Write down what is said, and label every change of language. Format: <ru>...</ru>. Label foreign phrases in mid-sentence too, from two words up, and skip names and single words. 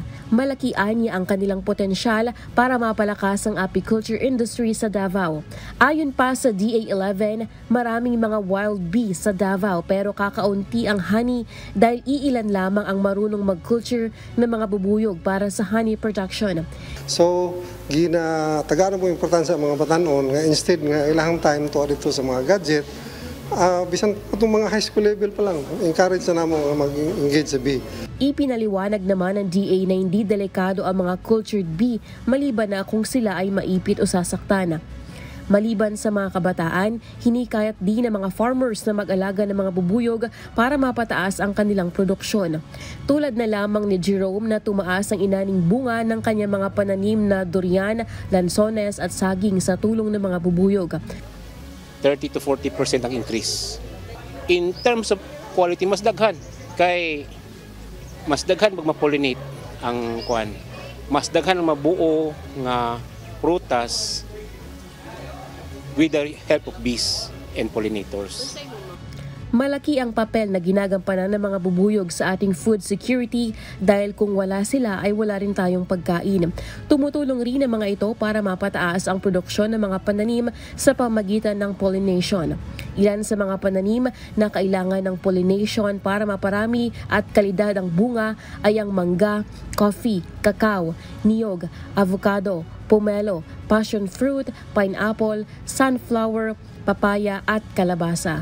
<tl>Malaki anya ang kanilang potensyal para mapalakas ang apiculture industry sa Davao. Ayon pa sa DA11, maraming mga</tl> <en>wild bees</en> <tl>sa Davao pero kakaunti ang honey dahil iilan lamang ang marunong mag-culture ng mga bubuyog para sa</tl> <en>honey production.</en> <ceb>So, ginatagaran mo importansya sa mga batanon nga instead nga ilang time to dito sa mga gadget, bisan itong mga</ceb> <en>high school level</en> <ceb>pa lang, encourage na naman mag-engage sa bee.</ceb> <tl>Ipinaliwanag naman ng DA na hindi delikado ang mga cultured bee maliban na kung sila ay maipit o sasaktan. Maliban sa mga kabataan, hinikayat din ng mga farmers na mag-alaga ng mga bubuyog para mapataas ang kanilang produksyon. Tulad na lamang ni Jerome na tumaas ang inaning bunga ng kanyang mga pananim na durian, lansones at saging sa tulong ng mga bubuyog.</tl> <en>30 to 40% ang increase. In terms of quality,</en> <ceb>mas daghan. Kay mas daghan pag ma-pollinate ang kuan. Mas daghan ang mabuo nga prutas</ceb> <en>with the help of bees and pollinators.</en> <tl>Malaki ang papel na ginagampanan ng mga bubuyog sa ating food security dahil kung wala sila ay wala rin tayong pagkain. Tumutulong rin ang mga ito para mapataas ang produksyon ng mga pananim sa pamagitan ng pollination. Ilan sa mga pananim na kailangan ng pollination para maparami at kalidad ang bunga ay ang mangga, coffee, kakao, niyog, avocado, pomelo,</tl> <en>passion fruit,</en> <tl>pineapple, sunflower, papaya at kalabasa.</tl>